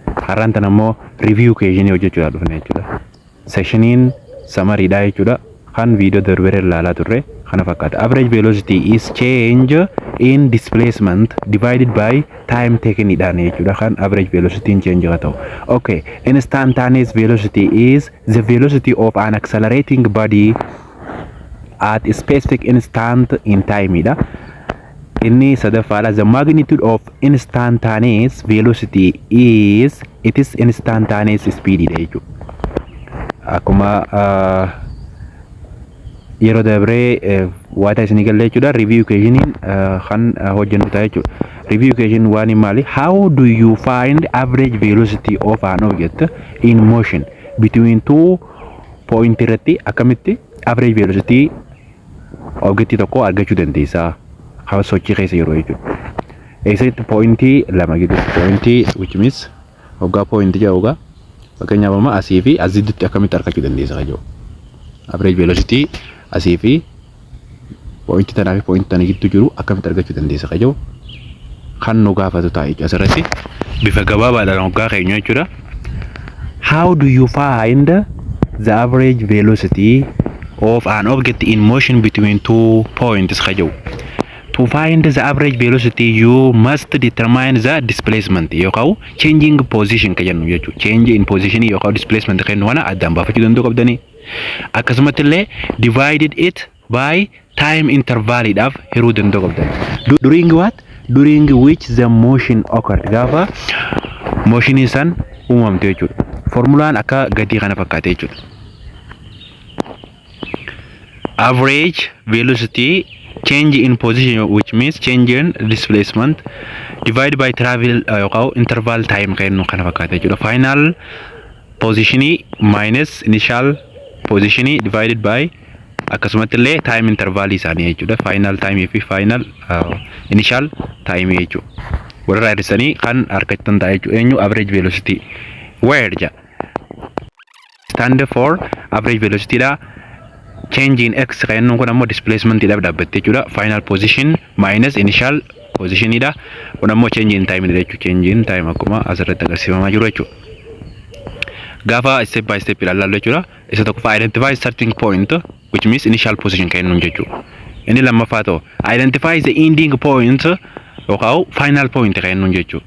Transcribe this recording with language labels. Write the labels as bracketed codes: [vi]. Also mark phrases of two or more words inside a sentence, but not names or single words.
[om] har'aan tan ammoo [en] review equation [om] hojjechuudhaaf dhufne jechuudha. Sectioniin summary dha jechuudha. Kan video darbee ilaalaa turre kana fakkaata. [en] Average velocity is change in displacement divided by time taken [om] dhaan jechuudha. [en] Kan average velocity in change ta'u. Okay, instantaneous velocity is the velocity of an accelerating body at a specific instant in time dha. [om] Inni sadaffaadha. [en] The magnitude of instantaneous velocity is instantaneous speed [om] dha jechuudha. Akkuma yeroo dabree waata isinii galle jechuudha. [en] Review equation [om] kan hojjennu ta'a jechuudha. [en] Review equation [om] waan maali? [en] How do you find average velocity of an object in motion between two point [om] irratti akkamitti [en] average velocity object [om] tokko argachuu dandeessa? Haa sochii keessa yeroo jechuudha. Eessatti pointii lama gidduutti pointii which means hoggaa pointii jedha hoggaa fakkeenyaaf amma asii fi asitti akkamitti argachuu dandeessa kan jedhu. [en] Average velocity [om] asii fi pointii tanaa fi pointii tana gidduu jiru akkamitti argachuu dandeessa kan jedhu kan nu gaafatu ta'a jechuudha. Asirratti bifa gabaabaadhaan hoggaa keenya jechuudha. [en] How do you find the average velocity of an object in motion between two points [om] kan jedhu? [en] To find the average velocity, you must determine the displacement. [om] Yookaan [en] changing position [om] kan jennu jechuudha. [en] Change in position [om] yookaan displacement kan nuwana addaan baafachuu danda'u qabdanii. Akkasumatti illee [en] divided it by time interval [om] dhaaf hiruu danda'u qabdanii. [en] During what? During which the motion occurred. [om] Gaafa motion san uumamte jechuudha. Formulaan akka gadii kana fakkaate jechuudha. [en] Average velocity change in position which means change in displacement divided by travel interval time [om] kan kana fakkaata jechuudha. [en] Final position minus initial position divided by [om] akkasumatti illee [en] time interval [om] isaanii jechuudha. [en] Final time fi final initial time jechuudha. [om] Warra raadisanii kan argatan ta'a jechuudha. [en] Eenyu average velocity where ja stand for average velocity dha. Change in x [om] kan kun ammoo displacement dha dhaabbatte jechuudha. [en] Final position minus initial position dha. [om] Kun ammoo [en] change in time [om] dha jechuudha. [en] Change in time [om] akkuma asirratti agarsiifamaa jiru jechuudha. Gaafa [en] step by step [om] ilaallu jechuudha. Isa tokko [en] identify starting point which means initial position [om] kan nun jechuudha. Inni lammaffaa ta'u [en] identify the ending point [om] yookaan [en] final point [om] kan nun jechuudha.